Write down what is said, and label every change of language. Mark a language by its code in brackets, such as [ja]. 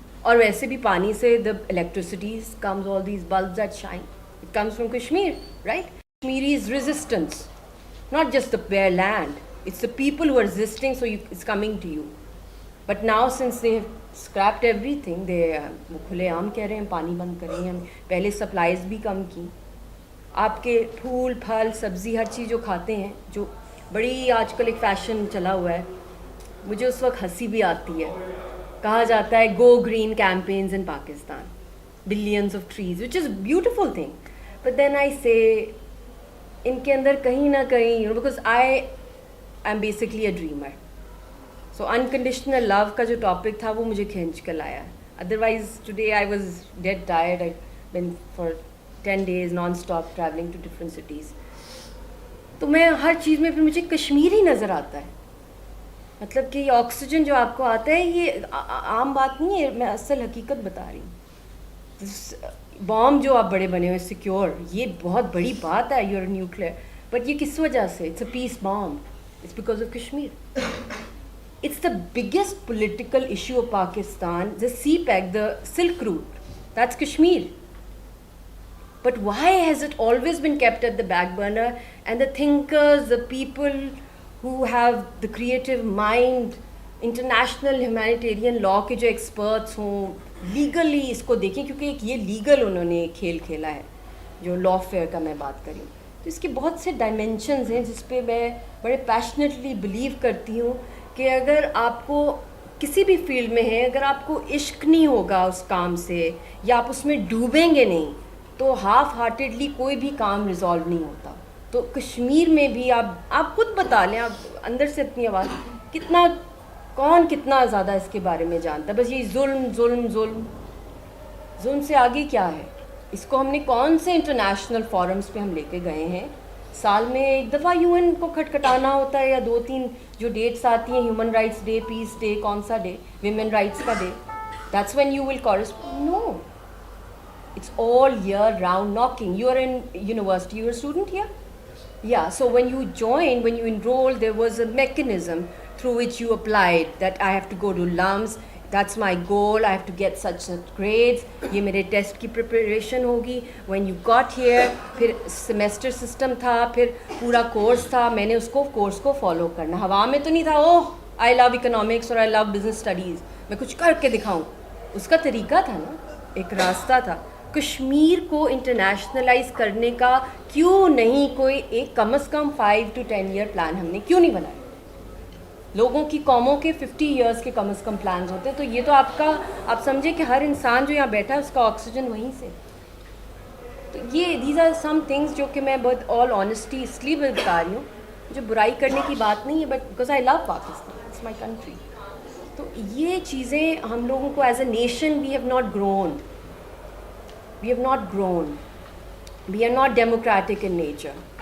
[ur] اور ویسے بھی پانی سے [en] the electricities comes, all these bulbs that shine, it comes from Kashmir, right? Kashmiri's resistance, not just the bare land, it's the people who are resisting, so it's coming to you. But now since they have scrapped everything, they [ur] وہ کھلے عام کہہ رہے ہیں پانی بند کریں گے. ہم پہلے سپلائز بھی کم کی. آپ کے پھول پھل سبزی ہر چیز جو کھاتے ہیں, جو بڑی آج کل ایک فیشن چلا ہوا ہے, مجھے اس وقت ہنسی بھی آتی ہے. کہا جاتا ہے [en] Go green campaigns in Pakistan, billions of trees, which is beautiful thing. But then I say [ur] ان کے اندر کہیں نہ کہیں, [en] Because I am basically a dreamer. So unconditional love [ur] کا جو ٹاپک تھا وہ مجھے کھینچ کر لایا. [en] Otherwise today I was dead tired. I been for 10 days non stop travelling to different cities. [ur] تو میں ہر چیز میں پھر مجھے کشمیر ہی نظر آتا ہے. مطلب کہ یہ آکسیجن جو آپ کو آتا ہے یہ عام بات نہیں ہے, میں اصل حقیقت بتا رہی ہوں. بام جو آپ بڑے بنے ہوئے سیکیور, یہ بہت بڑی بات ہے, [en] Your nuclear. But [ur] یہ کس وجہ سے؟ [en] It's a peace balm. It's because of Kashmir. It's the biggest political issue of Pakistan. The CPEC, the silk route, that's Kashmir. But why has it always been kept at the back burner? And the thinkers, the people who have the creative mind, international humanitarian law [ur] کے جو experts ہوں, legally اس کو دیکھیں, کیونکہ ایک یہ legal انہوں نے کھیل کھیلا ہے جو لا فیئر کا میں بات کری. تو اس کے بہت سے ڈائمینشنز ہیں جس پہ میں بڑے پیشنیٹلی بلیو کرتی ہوں کہ اگر آپ کو کسی بھی فیلڈ میں ہے, اگر آپ کو عشق نہیں ہوگا اس کام سے, یا آپ اس میں ڈوبیں گے نہیں, تو ہاف ہارٹیڈلی کوئی بھی کام ریزالو نہیں ہوتا. تو کشمیر میں بھی آپ خود بتا لیں, آپ اندر سے اپنی آواز, کون کتنا زیادہ اس کے بارے میں جانتا ہے. بس یہ ظلم ظلم ظلم ظلم سے آگے کیا ہے؟ اس کو ہم نے کون سے انٹرنیشنل فورمز پہ ہم لے کے گئے ہیں؟ سال میں ایک دفعہ UN کو کھٹکھٹانا ہوتا ہے, یا 2-3 جو ڈیٹس آتی ہیں, ہیومن رائٹس ڈے, پیس ڈے, کون سا ڈے, ویمن رائٹس کا day, [en] That's when you will correspond. No, it's all year round knocking. You are in university, you are a student here? Yeah, so when you joined, when you enrolled, there was a mechanism through which you applied that I have to go to LUMS, that's my goal, I have to get such grades, [ur] یہ میرے test کی preparation ہوگی. [en] When you got here, [ur] پھر semester system تھا, پھر پورا course تھا, میں نے اس کو کورس کو فالو کرنا. ہوا میں تو نہیں تھا اوہ [en] I love economics [ur] اور [en] I love business studies, [ur] میں کچھ کر کے دکھاؤں. اس کا طریقہ تھا نا, ایک راستہ تھا. کشمیر کو انٹرنیشنلائز کرنے کا کیوں نہیں کوئی ایک کم از کم 5 to 10 year پلان ہم نے کیوں نہیں بنایا؟ لوگوں کی قوموں کے 50 years کے کم از کم پلانز ہوتے ہیں. تو یہ تو آپ سمجھیں کہ ہر انسان جو یہاں بیٹھا ہے اس کا آکسیجن وہیں سے. تو یہ [en] these are some things [ur] جو کہ میں بہت آل آنیسٹی اس لیے بتا رہی ہوں, جو برائی کرنے کی بات نہیں ہے, [en] But because I love Pakistan, it's my country. [ur] تو یہ چیزیں ہم لوگوں کو [en] As a nation we have not grown. We have not grown. We are not democratic in nature.